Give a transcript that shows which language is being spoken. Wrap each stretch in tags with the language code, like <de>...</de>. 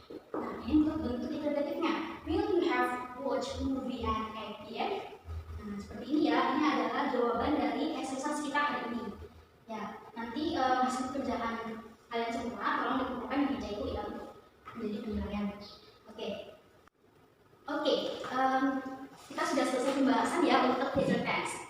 <id>Nah, ini untuk bentuk interrogatifnya.</id> <en>Will you have watch movie at 8 p.m.?</en> <id>Nah, seperti ini ya. Ini adalah jawaban dari exercise kita hari ini. Ya, nanti hasil kerjaan kalian semua tolong dikumpulkan di meja itu ya untuk menjadi penilaian. Oke. Kita sudah selesai pembahasan ya untuk future tense.</id>